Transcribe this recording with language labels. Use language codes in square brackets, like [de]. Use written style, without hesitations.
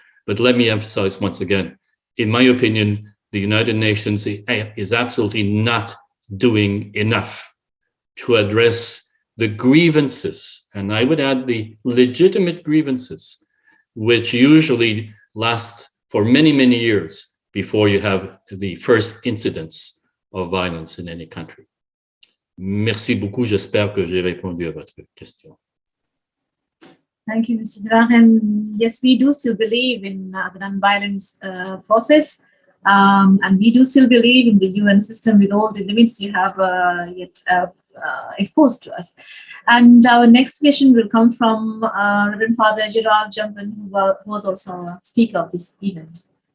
[en] But let me emphasize once again, in my opinion, the United Nations is absolutely not doing enough to address the grievances, and I would add the legitimate grievances, which usually last for many, many years before you have the first incidents of violence in any country. [fr] Merci beaucoup. J'espère que j'ai répondu à votre question. [en] Thank you, Mr. de Varennes. Yes, we do still believe in the non-violence process, and we do still believe in the UN system with all the limits you have yet exposed to us. And our next question will come from Rev.Father Jumbam, who was also a speaker of this event.